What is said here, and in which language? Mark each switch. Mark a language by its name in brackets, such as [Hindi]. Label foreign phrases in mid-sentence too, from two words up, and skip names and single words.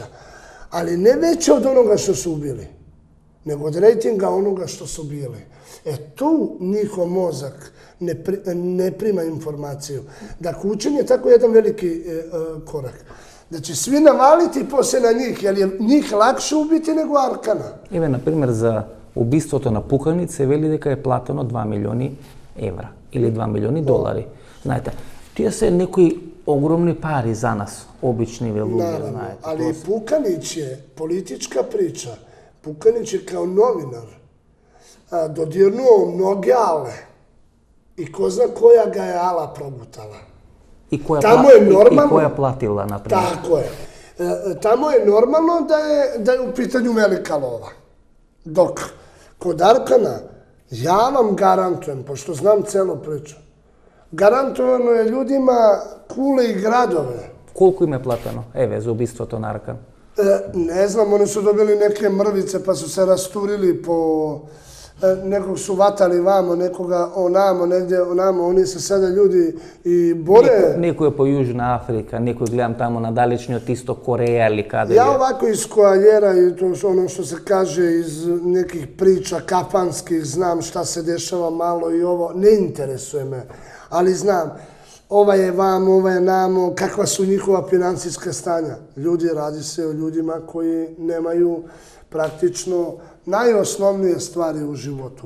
[Serbian] Ali ne veća od onoga što su ubili, nego od rejtinga onoga što su bili. Tu njihov mozak ne prima informaciju. Dakle, učen je tako jedan veliki korak. Da će svi navaliti posle na njih, jer je njih lakše ubiti nego Arkana. [Macedonian] Еве, например, за убиството на Пуканиц се вели дека е платено 2 милиони евра или 2 милиони долари. Знаете, тие се некои огромни пари за нас, обични луѓе, знаете. [Serbian] Ali Pukanić je politička priča. Pukanić je kao novinar dodirnuo mnoge ale i ko zna koja ga je ala progutala. [Macedonian] И која [Serbian] Tamo je normalno. [Macedonian] И која платила, например. [Serbian] Tako je. Tamo je normalno da je u pitanju velika lova. Dok kod Arkana, ja vam garantujem, pošto znam celu priču, garantovano je ljudima kule i gradove. [Macedonian] Колку им е платено? Еве, за убиството на Аркан. [Serbian] Ne znam, oni su dobili neke mrvice pa su se rasturili po... Nekog su vatali vamo, nekoga onamo, negdje onamo, oni se sada ljudi i bore. [Macedonian] Некој по Јужна Африка, некој гледам тамо на далечниот исток, Кореја или каде. [Serbian] Ja ovako iz koaljera i to ono što se kaže iz nekih priča kafanskih, znam šta se dešava malo i ovo, ne interesuje me, ali znam, ova je vamo, ova je namo, kakva su njihova financijska stanja. Ljudi, radi se o ljudima koji nemaju praktično najosnovnije stvari u životu.